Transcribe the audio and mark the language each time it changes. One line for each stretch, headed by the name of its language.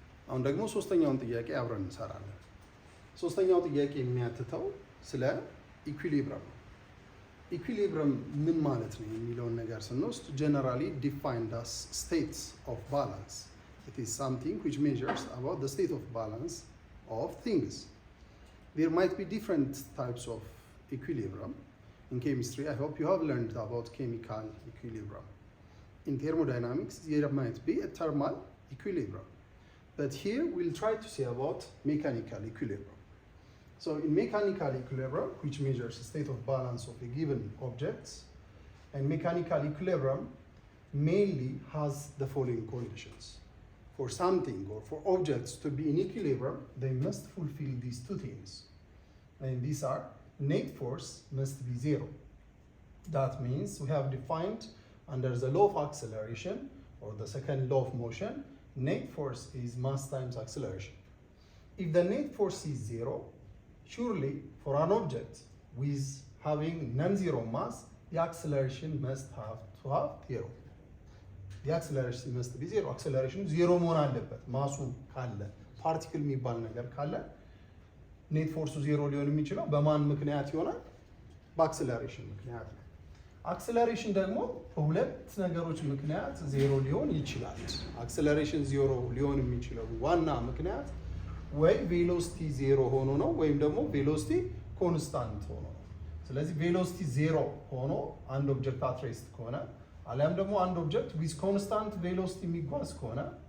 Amharic: አሁን ደግሞ ሶስተኛውን ጥያቄ አብረን እንሰራለን። ሶስተኛው ጥያቄ የሚያትተው ስለ ኢኩሊብረም ነው። ኢኩሊብረም ምን ማለት ነው የሚለውን ነገር ስንወስድ
English: generally defined as states of balance. It is something which measures about the state of balance of things. There might be different types of equilibrium. In chemistry, I hope you have learned about chemical equilibrium. In thermodynamics, there might be a thermal equilibrium. But here we'll try to see about mechanical equilibrium. So in mechanical equilibrium, which measures the state of balance of a given object, and mechanical equilibrium mainly has the following conditions. For something or for objects to be in equilibrium, they must fulfill these two things. And these are net force must be 0. That means we have defined under the law of acceleration or the second law of motion, net force is mass times acceleration. If the net force is 0, surely for an object with having non-zero mass, the acceleration must have 0. The acceleration must be 0.
Amharic: Acceleration 0 መሆን አለበት። ማሱ ካለ ፓርቲክል የሚባል ነገር ካለ ኔት ፎርሱ 0 ሊሆን የሚችለው በማን ምክንያት ይሆናል? በአክሰለሬሽን ምክንያት ነው። አክሰለሬሽን ደግሞ በሁለት ነገሮች ምክንያት 0 ሊሆን ይችላል። አክሰለሬሽን 0 ሊሆን የሚችለው ዋና ምክንያት ወይ ቬሎሲቲ 0 ሆኖ ነው ወይም ደግሞ ቬሎሲቲ ኮንስታንት ሆኖ ነው። ስለዚህ ቬሎሲቲ 0 ሆኖ አንድ ኦብጀክት አት ሬስት ከሆነ አሊያም ደግሞ አንድ ኦብጀክት ዊዝ ኮንስታንት ቬሎሲቲ የሚጓዝ ከሆነ